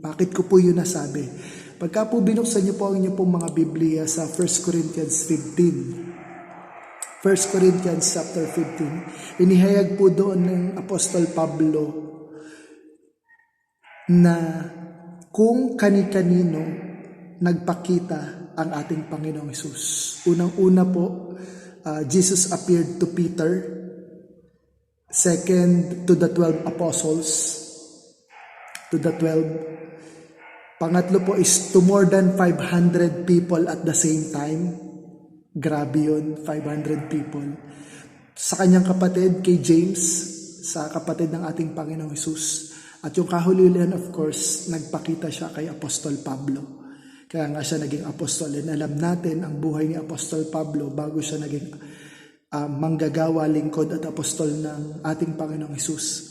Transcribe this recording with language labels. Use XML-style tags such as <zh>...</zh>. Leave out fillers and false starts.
<tl>Bakit ko po yun nasabi? Pagka po binuksan niyo po ang inyong pong mga Biblia sa 1 Corinthians 15, 1 Corinthians chapter 15, inihayag po doon ng Apostol Pablo na kung kani-kanino nagpakita ang ating Panginoong Hesus. Unang-una po,</tl> <en>Jesus appeared to Peter. Second, to the 12 apostles. To the 12.</en> <tl>Pangatlo po</tl> <en>is to more than 500 people at the same time.</en> <tl>Grabe yun, 500 people. Sa kanyang kapatid, kay James, sa kapatid ng ating Panginoong Hesus. At yung kahulihan, of course, nagpakita siya kay Apostol Pablo. Kaya nga siya naging apostol. And alam natin ang buhay ni Apostol Pablo bago siya naging manggagawa, lingkod at apostol ng ating Panginoong Hesus.</tl>